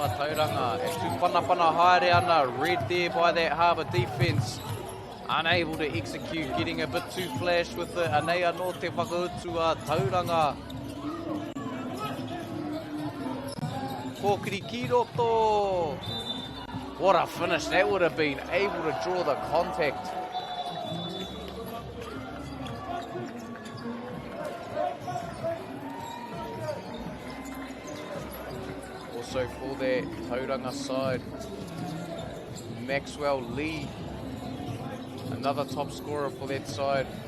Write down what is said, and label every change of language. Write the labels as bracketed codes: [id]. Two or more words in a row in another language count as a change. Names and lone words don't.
[mi] Tauranga, e tūpanapana haere ana, [en] red there by that Harbour defence. Unable to execute, getting a bit too flash with it. [mi] Anei anō te whakautu a Tauranga. Kōkiri ki roto. [en] What a finish that would have been, able to draw the contact. Also for that Tauranga side, Maxwell Lee, another top scorer for that side.